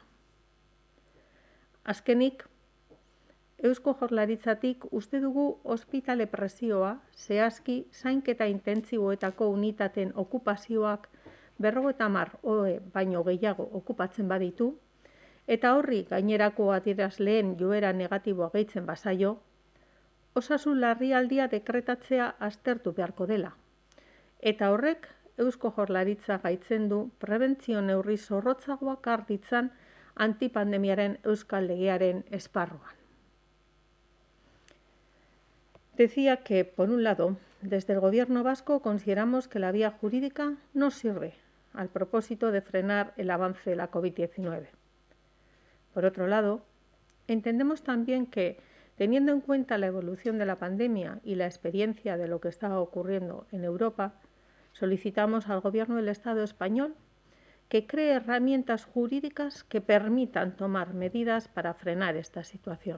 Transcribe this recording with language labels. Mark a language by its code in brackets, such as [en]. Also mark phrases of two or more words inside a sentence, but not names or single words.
[eu] Azkenik, Eusko Jaurlaritzatik uste dugu ospitale presioa, zehazki zainketa intentziboetako unitateen okupazioak 50 ohe baino gehiago okupatzen baditu, eta horri gainerako adierazleen joera negatiboa gehitzen bazaio, osasun larrialdia dekretatzea aztertu beharko dela. Eta horrek Eusko Jaurlaritza gaitzen du prebentzio neurri zorrotzagoak har ditzan antipandemiaren euskal legearen esparruan. [es] Decía que, por un lado, desde el Gobierno vasco consideramos que la vía jurídica no sirve al propósito de frenar el avance de la COVID-19. Por otro lado, entendemos también que, teniendo en cuenta la evolución de la pandemia y la experiencia de lo que estaba ocurriendo en Europa, solicitamos al Gobierno del Estado español que cree herramientas jurídicas que permitan tomar medidas para frenar esta situación.